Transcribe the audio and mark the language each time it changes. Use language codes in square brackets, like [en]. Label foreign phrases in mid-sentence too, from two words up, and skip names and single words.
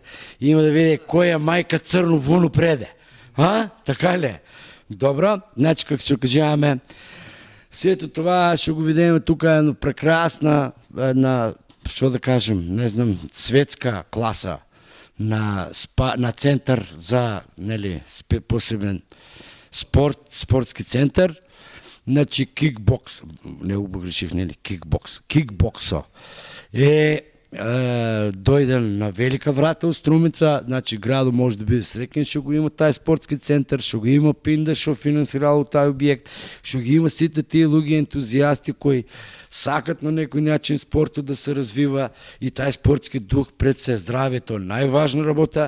[bg] Има да види кой е майка църно вуно преде. Така ли е? Добро, значи как ще кажаваме, след това ще го видим тук една прекрасна, що да кажем, не знам, светска класа на център за, [mk] посебен спортски [bg] център, значи кикбокс, не го погреших, кикбокса. [mk] дојден на Велика врата у Струмица, значи градо може да биде среќен, што го има тај спортски центар, што го има Пинда, што финансирало тај објект, што ги има сите тие луѓе ентузијасти кои сакат на некој начин спортот да се развива и тај спортски дух пред се здравјето, најважна работа.